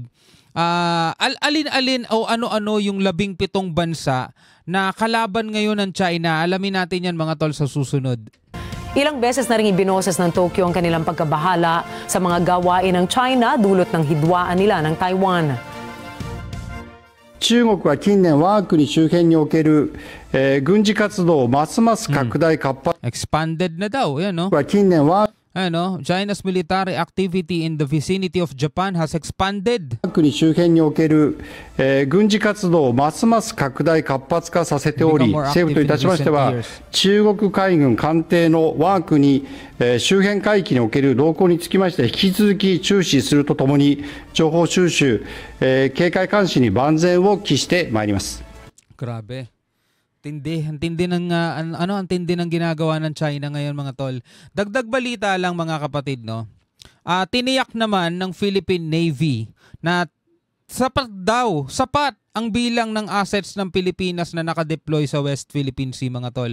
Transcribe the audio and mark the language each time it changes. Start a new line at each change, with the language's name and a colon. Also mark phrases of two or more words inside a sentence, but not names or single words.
Filipino: Alin-alin o ano-ano yung 17 bansa na kalaban ngayon ng China. Alamin natin yan, mga tol, sa susunod. Ilang beses na rin ibinoses ng Tokyo ang kanilang pagkabahala sa mga gawain ng China dulot ng hidwaan nila ng Taiwan.
Japanese: 中国は近年、我が国周辺における、軍事活動をますます拡大活発、
Filipino: Expanded na daw, yan no?
Japanese: は近年我
Filipino: Ano,
English: China's military activity in the vicinity of Japan has expanded.
Japanese: が国周辺における、軍事活動をますます拡大活発化させており、
English: Become more
Japanese: 政府といたしましては
English: active in recent years.
Japanese: 中国海軍艦艇の我が国、周辺海域における動向につきまして引き続き注視するとともに情報収集、警戒監視に万全を期してまいります。
Filipino: Grabe. Ang tindi ng ang tindi ng ginagawa ng China ngayon, mga tol. Dagdag balita lang, mga kapatid, no. Tiniyak naman ng Philippine Navy na sapat ang bilang ng assets ng Pilipinas na nakadeploy sa West Philippine Sea, mga tol.